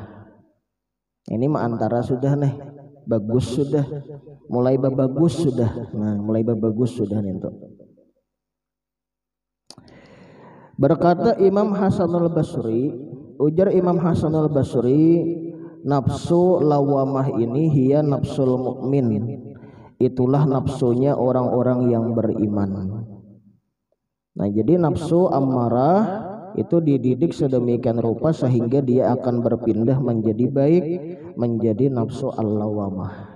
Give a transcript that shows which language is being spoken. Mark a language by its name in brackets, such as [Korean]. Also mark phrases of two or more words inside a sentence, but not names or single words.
[Banjar] Ini mah antara sudah nih bagus sudah, mulai bagus sudah. Nah, mulai bagus sudah nih tuh. Berkata Imam Hasan al-Basri, ujar Imam Hasan al-Basri, nafsu lawamah ini [Arabic] هي نفس المؤمن. [Indonesian] Itulah nafsunya orang-orang yang beriman. Nah, jadi nafsu amarah itu dididik sedemikian rupa sehingga dia akan berpindah menjadi baik, menjadi nafsu al-lawamah.